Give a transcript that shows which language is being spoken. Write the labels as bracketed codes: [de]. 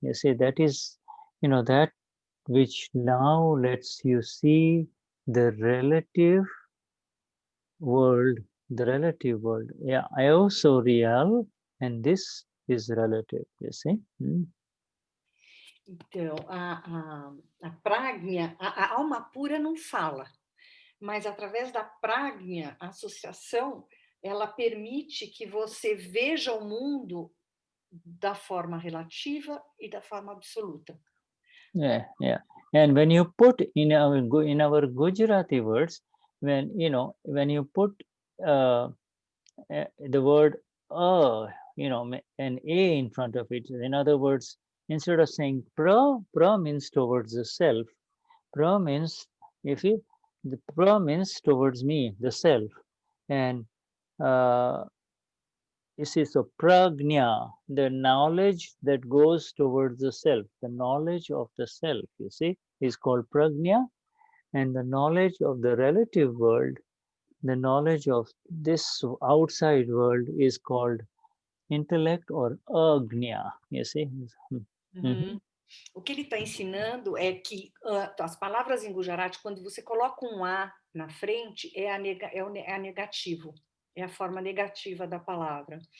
[en] You see, that is, that which now lets you see the relative world. Yeah, I also real, and this is relative, you see. [pt] Então, a prajna, a alma pura não fala, mas através da prajna, a associação, ela permite que você veja o mundo da forma relativa e da forma absoluta. [en] Yeah. And when you put in our Gujarati words, when you put the word an A in front of it, in other words, instead of saying pra means towards the self. Pra means the pra means towards me, the self, and you see, so prajna, the knowledge that goes towards the self, the knowledge of the self, you see, is called prajna, and the knowledge of the relative world, the knowledge of this outside world is called intellect or agnya, you see. [pt] O que ele está ensinando é que as palavras em Gujarati, quando você coloca um A na frente, é a negativo, é a forma negativa da palavra.